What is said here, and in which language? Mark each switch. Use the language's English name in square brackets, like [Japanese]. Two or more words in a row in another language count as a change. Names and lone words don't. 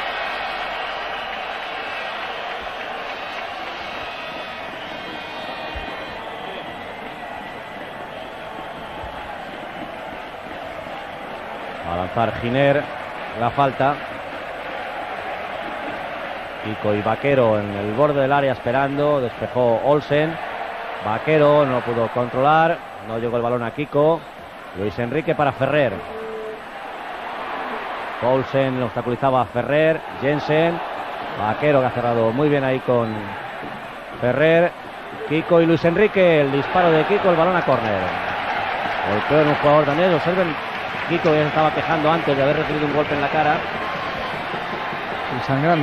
[Spanish] Va a lanzar Giner la falta. Kiko y Vaquero en el borde del área esperando. Despejó Olsen. Vaquero no pudo controlar. No llegó el balón a Kiko. Luis Enrique para Ferrer. Olsen obstaculizaba a Ferrer. Jensen. Vaquero que ha cerrado muy bien ahí con Ferrer. Kiko y Luis Enrique. El disparo de Kiko, el balón a córner. Golpeó en un jugador danés. Observen, Kiko ya se estaba quejando antes de haber recibido un golpe en la cara. Y sangrando.